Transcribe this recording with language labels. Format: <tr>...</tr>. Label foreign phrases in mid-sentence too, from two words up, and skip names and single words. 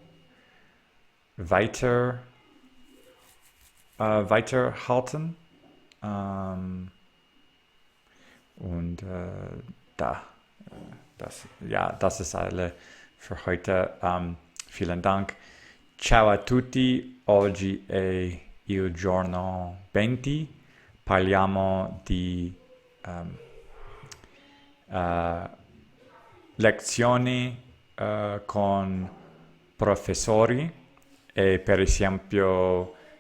<de>weiterhalten und da das ist alle für heute. Vielen Dank.</de> <it>Ciao a tutti, oggi è il giorno 20, parliamo di lezioni con professori e per esempio</it>